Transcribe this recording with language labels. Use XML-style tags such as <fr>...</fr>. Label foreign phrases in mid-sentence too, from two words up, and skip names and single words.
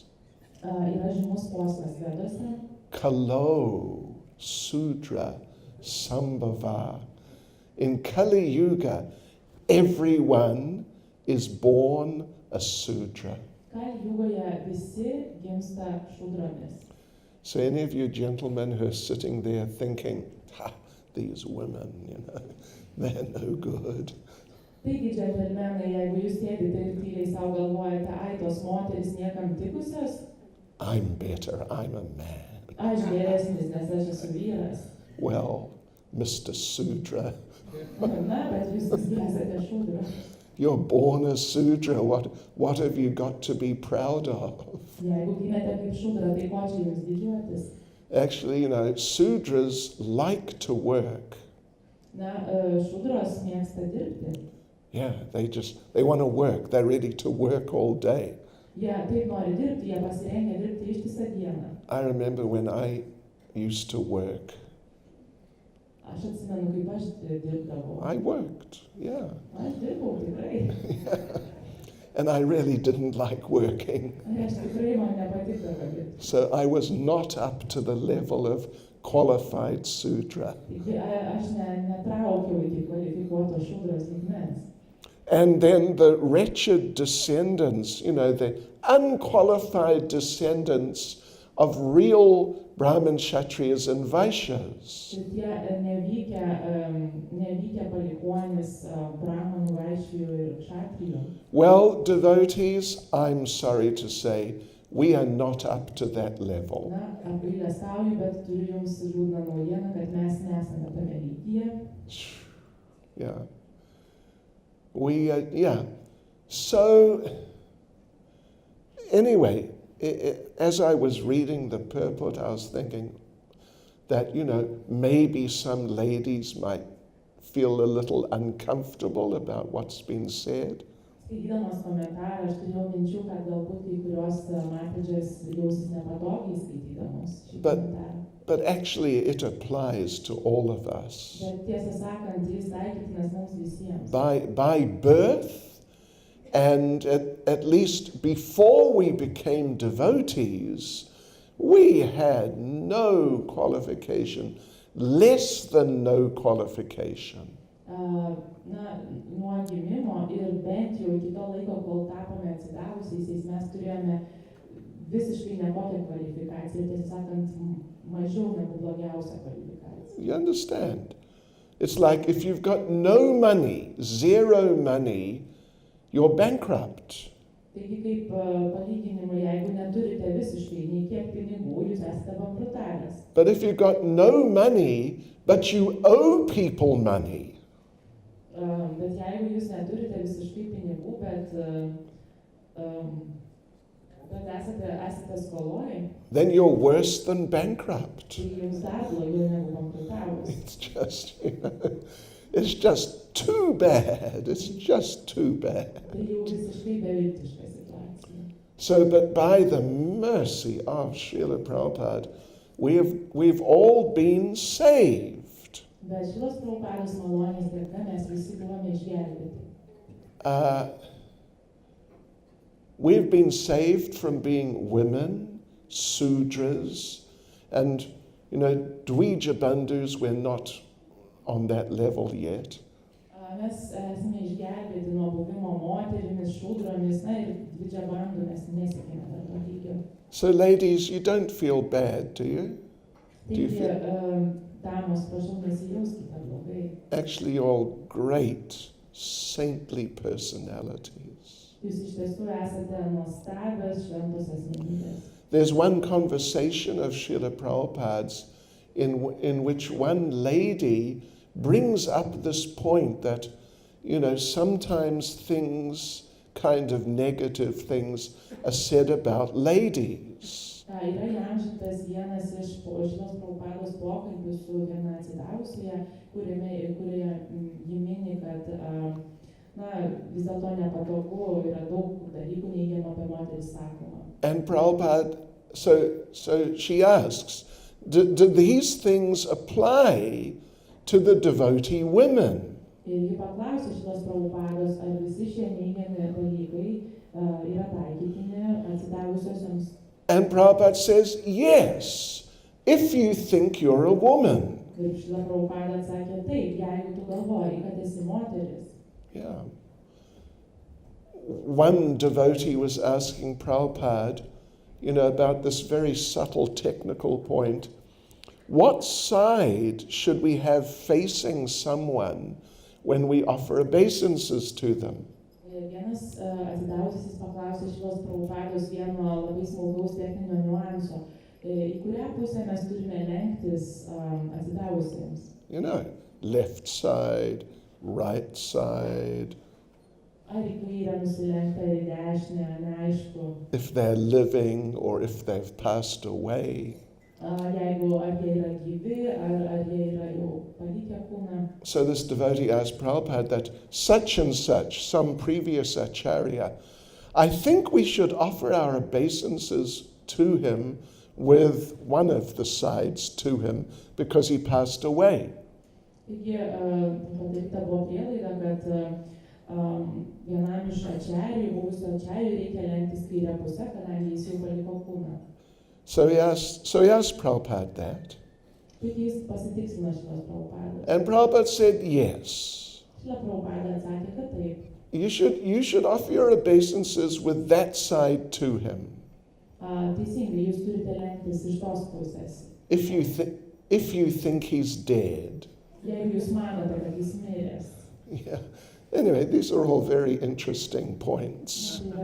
<lt>Yra žymus posmas Vedose.</lt> <sa>Kalo Sudra Sambhava.</sa> <en>In Kali Yuga, everyone is born a Sudra.</en> <lt>Kali Jugoje visi gimsta šūdromis.</lt> <en>So any of you gentlemen who are sitting there thinking, these women, they're no good.</en> <lt>Taigi, džentelmenai, jeigu jūs sėdite ir tyliai savo galvojate, ai, tos moteris niekam tikusios,</lt> <en>I'm better, I'm a man.</en> <lt>aš geresnis, nes aš esu vyras.</lt> <en>Well, Mr. Sudra,</en> <lt>Na, bet jūs visi esate šūdra.</lt> <en>you're born a Sudra. What have you got to be proud of?</en> <lt>Jeigu gimėte kaip šūdra, tai ko čia jums didžiuotis?</lt> <en>Actually, Sudras like to work.</en> <lt>Na, šūdros mėgsta dirbti.</lt> <en>Yeah, they want to work. They're ready to work all day.</en> <lt>Jie taip nori dirbti, jie pasirengia dirbti ištisą dieną.</lt> <en>I remember when I used to work.</en> <lt>Aš atsimenu, kaip aš dirbdavau.</lt> <en>I worked, yeah.</en> <lt>Aš dirbau tikrai.</lt> <en>And I really didn't like working.</en> <lt>Aš tikrai man nepatikdavo dirbti.</lt> <en>So I was not up to the level of qualified Sudra.</en> <lt>Taigi aš netraukiau iki kvalifikuoto šūdros lygmens.</lt> <en>And then the wretched descendants, the unqualified descendants of real Brahmin, Kshatriyas and Vaishyas.</en> <lt>Ir tie nevykę palikuonis Brahmanų, Vaišijų ir Kšatrijų.</lt> <en>Well, devotees, I'm sorry to say, we are not up to that level.</en> <lt>Na, apgailestauju, bet turiu jums liūdną naujieną, kad mes nesame tame lygyje.</lt> <en>Yeah. So, anyway, as I was reading the purport, I was thinking that, maybe some ladies might feel a little uncomfortable about what's been said.</en> <lt>Skaitydamas komentarą, aš turėjau minčių, kad galbūt kai kurios matedžės jausis nepatogiai skaitydamos šį komentarą.</lt> <en>But actually it applies to all of us.</en> <lt>Bet tiesą sakant, jis taikytinas mums visiems.</lt> <en>By birth, and at least before we became devotees, we had no qualification, less than no qualification.</en> <lt>Na, nuo gimimo ir bent jau iki to laiko, kol tapome atsidavusiais, mes turėjome visiškai nekokią kvalifikaciją, tiesą sakant, mažiau negu blogiausią kvalifikaciją.</lt> <en>You understand? It's like if you've got no money, zero money, you're bankrupt.</en> <lt>Taigi kaip palyginimui, jeigu neturite visiškai nei kiek pinigų, jūs esate bankrutavęs.</lt> <en>But if you've got no money, but you owe people money,</en> <lt>Bet jeigu jūs neturite visiškai pinigų, bet esate skoloj,</lt> <en>then you're worse than bankrupt.</en> <lt>tai jums dar blogiau negu bankrutavus.</lt> <en>It's just too bad. It's just too bad.</en> <lt>Tai jau visiškai beviltiška situacija.</lt> <en>So, but by the mercy of Srila Prabhupada, we've all been saved.</en> <lt>Bet šios Prabhupados malonės dėka mes visi buvome išgelbėti.</lt> <en>We've been saved from being women, Sudras, and,</en> <sa>Dvija Bandhus,</sa> <en>we're not on that level yet.</en> <lt>Mes esame išgelbėti nuo buvimo moterimis, šūdromis, na ir dvidžiabandų mes nesiekėme dar to lygio.</lt> <en>So ladies, you don't feel bad, do you?</en> <lt>Taigi, damos, prašau, nesijauskite blogai.</lt> <en>Actually, you're all great, saintly personalities.</en> <lt>Jūs iš tiesų esate nuostabios šventos asmenybės.</lt> <en>There's one conversation of Srila Prabhupada's in which one lady brings up this point that, sometimes things, kind of negative things, are said about ladies.</en> <lt>Yra įamžintas vienas iš Šrilos Prabhupados pokalbių su viena atsidavusioje, kurioje ji mini, kad vis dėlto nepatogu, yra daug dalykų neigiamų apie moteris sakoma.</lt> <en>And Prabhupada, so she asks, do these things apply to the devotee women?</en> <lt>Ir ji paklausė Šrilos Prabhupados, ar visi šie neigiami dalykai yra taikytini atsidavusiosioms.</lt> <en>And Prabhupada says, yes, if you think you're a woman.</en> <lt>Ir Šrila Prabhupada atsakė, taip, jeigu tu galvoji, kad esi moteris.</lt> <en>Yeah. One devotee was asking Prabhupada, about this very subtle technical point. What side should we have facing someone when we offer obeisances to them?</en> <lt>Vienas atsidavusis paklausė Šrilos Prabhupados vieno labai smulkaus techninio niuanso, į kurią pusę mes turime lenktis atsidavusiems.</lt> <en>Left side, right side.</en> <lt>Ar į kairę nusilenkta, ar į dešinę, neaišku.</lt> <en>If they're living or if they've passed away.</en> <lt>Jeigu ar jie yra gyvi, ar jie yra jau palikę kūną.</lt> <en>So this devotee asked Prabhupada that such and such, some previous acharya, I think we should offer our obeisances to him with one of the sides to him because he passed away.</en> <lt>Taigi padaryta buvo prielaida, kad vienam iš ačiarių, buvusio ačiarių reikia lenktis kairę pusę, kadangi jis jau paliko kūną.</lt> <en>So he asked Prabhupada that.</en> <lt>Taigi jis pasitikslino Šrilos Prabhupados.</lt> <en>And Prabhupada said yes.</en> <lt>Šrila Prabhupada atsakė, kad taip.</lt> <en>You should offer your obeisances with that side to him.</en> <lt>Teisingai, jūs turite lenktis iš tos pusės.</lt> <en>If you think he's dead.</en> <lt>Jeigu jūs manote, kad jis miręs.</lt> <en>Yeah. Anyway, these are all very interesting points.</en>